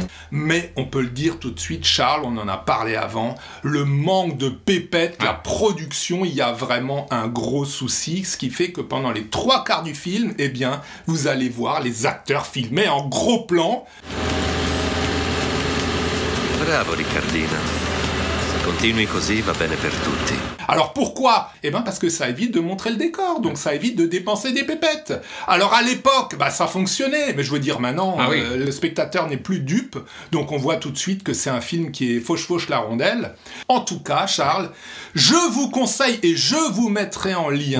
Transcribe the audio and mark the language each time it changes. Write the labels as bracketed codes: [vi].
[fr] Mais on peut le dire tout de suite, Charles, on en a parlé avant, le manque de pépettes, la production, il y a vraiment un gros souci, ce qui fait que pendant les 3/4 du film, eh bien, vous allez voir les acteurs filmés en gros plan. [it] Bravo Riccardino. continui così va bene per tutti. [fr] Alors pourquoi? Eh ben parce que ça évite de montrer le décor, donc ça évite de dépenser des pépettes. Alors à l'époque, bah ça fonctionnait, mais je veux dire maintenant, Ah oui. le spectateur n'est plus dupe, donc on voit tout de suite que c'est un film qui est fauche la rondelle. En tout cas, Charles, je vous conseille et je vous mettrai en lien